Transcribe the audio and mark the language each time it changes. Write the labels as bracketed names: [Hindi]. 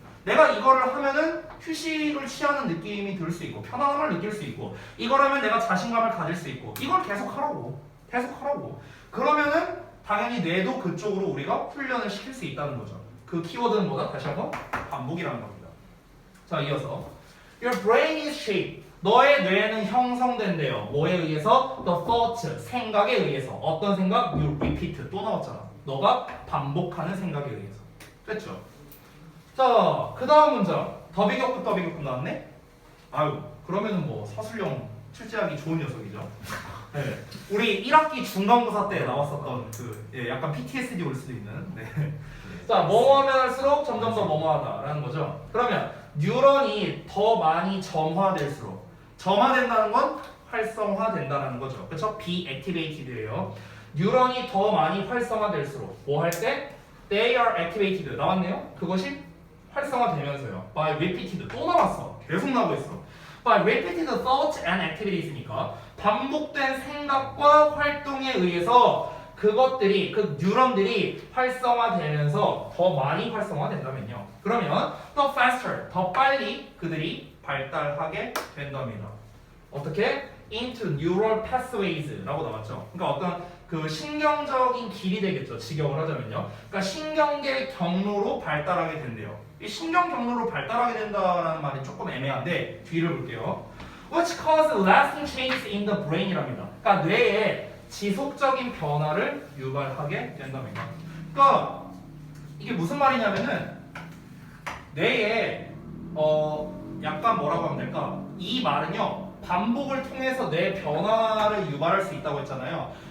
[Korean] 내가 이거를 하면은 휴식을 취하는 느낌이 들 수 있고 편안함을 느낄 수 있고 이걸 하면 내가 자신감을 가질 수 있고 이걸 계속 하라고. 그러면은 당연히 뇌도 그쪽으로 우리가 훈련을 시킬 수 있다는 거죠. 그 키워드는 뭐다? 다시 한번 반복이라는 겁니다. [English] 자, 이어서 Your brain is shaped. [Korean] 너의 뇌는 형성된대요. 뭐에 의해서? [English] The thought, [Korean] 생각에 의해서. 어떤 생각? [English] You repeat. [Korean] 또 나왔잖아. 너가 반복하는 생각에 의해서. 됐죠? 자, 그 다음 문장. 더비격급 나왔네? 아유, 그러면은 뭐 서술형 출제하기 좋은 녀석이죠. 네. 우리 1학기 중간고사 때 나왔었던 약간 PTSD 올 수도 있는. 네. 자, 뭐뭐하면 할수록 점점 더 뭐뭐하다라는 거죠. 그러면 뉴런이 더 많이 점화될수록 점화된다는 건 활성화된다는 거죠. 그렇죠? [English] be activated예요. [Korean] 뉴런이 더 많이 활성화될수록 뭐 할 때? [English] They are activated 나왔네요. [Korean] 그것이 활성화되면서요. [English] By repeated [Korean] 또 나왔어. 계속 나오고 있어. [English] By repeated thoughts and activities [Korean] 니까 반복된 생각과 활동에 의해서 그것들이 그 뉴런들이 활성화되면서 더 많이 활성화된다면요. 그러면 더 faster 더 빨리 그들이 발달하게 된답니다. 어떻게? [English] Into neural pathways라고 나왔죠. [Korean] 그러니까 어떤 그 신경적인 길이 되겠죠. 직역을 하자면요. 그러니까 신경계 경로로 발달하게 된대요. 이 신경 경로로 발달하게 된다는 말이 조금 애매한데 뒤를 볼게요. [English] Which cause lasting changes in the brain이랍니다. [Korean] 그러니까 뇌에 지속적인 변화를 유발하게 된답니다. 그러니까 이게 무슨 말이냐면은 뇌에 약간 뭐라고 하면 될까? 이 말은요 반복을 통해서 뇌 변화를 유발할 수 있다고 했잖아요.